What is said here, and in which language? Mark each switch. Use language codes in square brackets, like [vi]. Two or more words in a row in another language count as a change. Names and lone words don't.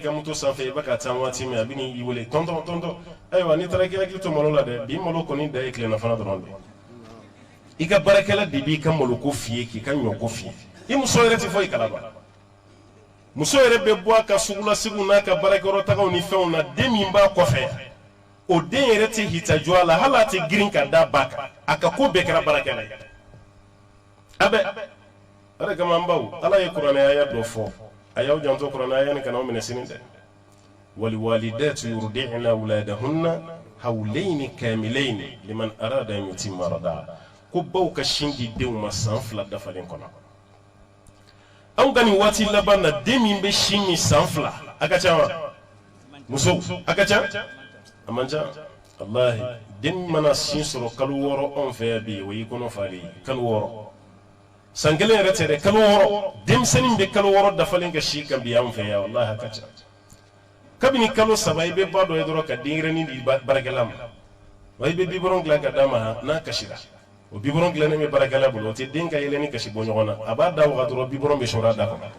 [bm] ka moto sanfɛ i bɛ ka taa waati min a bɛ n'i wele tɔntɔn ayiwa n'i taara k'i hakili to malo la dɛ bi malo kɔni da ye tilennafana dɔrɔn de i ka baarakɛla de b'i ka malo ko f'i ye k'i ka ɲɔ ko f'i ye i muso yɛrɛ tɛ fɔ i kalama muso yɛrɛ bɛ bɔ a ka sugula segu n'a ka baarakɛyɔrɔ tagaw ni fɛnw na den min b'a kɔfɛ o den yɛrɛ tɛ hitajɔ a la hali a tɛ girin ka da ba kan a ka ko bɛɛ kɛra baarakɛla ye a bɛ ala kama an baw ala ye kuranɛ aya dɔ fɔ a y'aw janto kuranɛ aya ni kana aw minɛ sini dɛ [ar] والوالدات يرضعن أولادهن حولين كاملين لمن أراد أن يتم الرضاعة [bm] ko baw ka sin di denw ma san 2 dafalen kɔnɔ anw ka nin waati laban na den min bɛ sin min san 2 a ka ca wa muso a ka ca a man ca wallahi den mana sin sɔrɔ kalo 6 anw fɛ yan bi o y'i kɔnɔ fali kalo 6 san kelen yɛrɛ tɛ dɛ kalo 6 denmisɛnnin bɛ kalo 6 dafalen ka si kan bi anw fɛ yan wallahi a ka ca kabini kalo 3 i bɛ ba dɔ ye dɔrɔn ka denyɛrɛnin di baarakɛla ma wa i bɛ biberon dilan ka d'a ma n'a kasira o biberon dilannen bɛ baarakɛla bolo o tɛ den ka yɛlɛ ni kasi bɔ ɲɔgɔn na a b'a da waga dɔrɔn biberon bɛ sɔrɔ a da